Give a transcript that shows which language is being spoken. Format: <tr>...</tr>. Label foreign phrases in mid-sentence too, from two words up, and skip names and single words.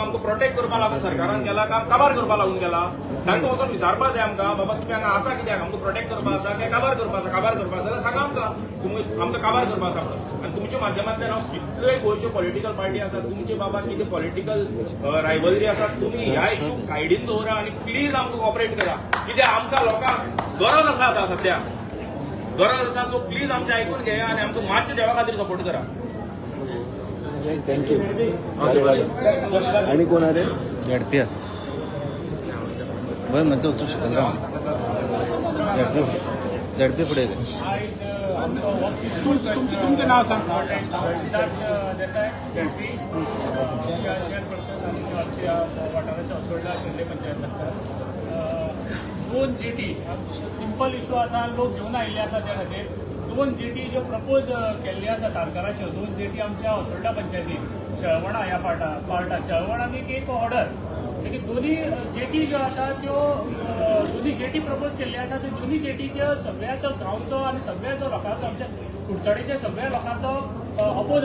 <kok>आमकां प्रोटेक्ट करपा लागून सरकारान केला काय काबार करपा लागून केला तांकां वचून विचारपाक जाय आमकां बाबा तुमी हांगा आसा कित्याक आमकां प्रोटेक्ट करपा आसा काय काबार करपा आसा जाल्यार सांगा आमकां तुमी आमकां काबार करपा आसा म्हणून आनी तुमच्या माध्यमांतल्यान हांव कितल्योय गोंयच्यो</kok> <en>political party</en> <kok>आसा तुमचे बाबा कितें</kok> <en>political rivalry</en> <kok>आसा तुमी ह्या इशूक सायडीन दवरा आनी प्लीज आमकां कॉपरेट करा कित्याक आमकां लोकांक गरज आसा आतां सद्या गरज आसा</kok> <en>so please</en> <kok>आमचें आयकून घेया आनी आमकां मातशें देवा खातीर सपोर्ट करा</kok> <mr>थँक्यू आणि कोण आले झडपी बरं म्हणतो तू शिकंदराव झडपी पुढे</mr> <kok>तुमचें नाव सांग देसाय झडपी चेअरपर्सन वाठाराच्या असोळडा शेल्ले पंचायत लागतात 2 जेटी</kok> <en>simple issue</en> <kok>आसा लोक घेवन आयिल्ले आसा त्या खातीर 2 जेटी ज्यो प्रपोज केल्ल्यो आसा तारकाराच्यो 2 जेटी आमच्या असोळडा पंचायतीन शळवणा ह्या पार्टात शळवणाक एक ऑर्डर देखीक दोन्ही जेटी ज्यो आसा त्यो दोन्ही जेटी प्रपोज केल्ल्यो आसा त्यो दोन्ही जेटीच्यो सगळ्याचो गांवचो आनी सगळ्याचो लोकांचो आमच्या कुडचडेच्या सगळ्या लोकांचो अपोज</kok>